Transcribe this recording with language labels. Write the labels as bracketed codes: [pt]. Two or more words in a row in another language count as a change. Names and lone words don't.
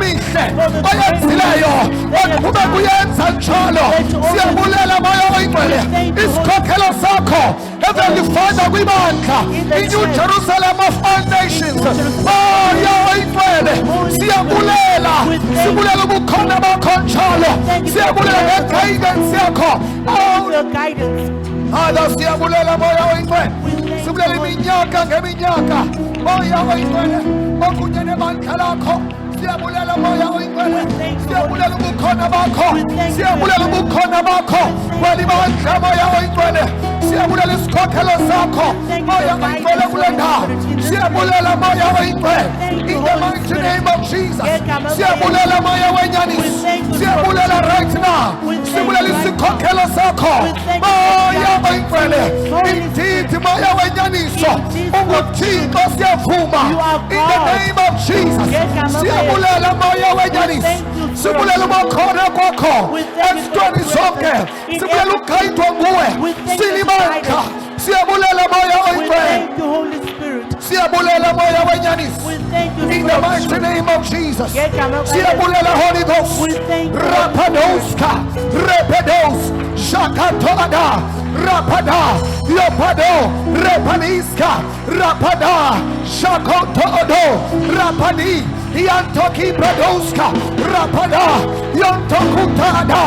[xh] okuhle oyenzileyo oqhubeka kuyenza njalo. Siyabulela moya oyingcwele isikhokhelo sakho [en] Heavenly Father [xh] kwibandla i-New Jerusalem of all nations. Moya oyingcwele siyabulela ubukhona bakho njalo. Siyabulela nge-guidance yakho. Father siyabulela moya oyingcwele sibulela iminyaka ngeminyaka moya oyingcwele okunye nebandla lakho. Siyabulela moya oyingcwele siyabulela ubukhona bakho siyabulela ubukhona bakho walibandla moya oyingcwele siyabulela isikhokhelo sakho moya oyingcwele kule ndawo siyabulela moya oyingcwele [en] in the mighty name of [xh] Jesus siyabulela moya wenyaniso siyabulela [en] right now [xh] siyabulela isikhokhelo sakho moya oyingcwele indeed moya wenyaniso unguThixo siyavuma [en] in the name [xh] of Jesus siyabulela moya wenyaniso sibulela ubukhona kwakho ezintweni zonke sibulela ukugayidwa nguwe silibandla siyabulela moya oyingcwele siyabulela moya wenyaniso [en] in the mighty name of [xh] Jesus siyabulela [en] Holy Ghost rapadoska repedos shakatoada rapada yopado repaniska rapada shakotodo rapadi yantoki bradoska rapada yantokutada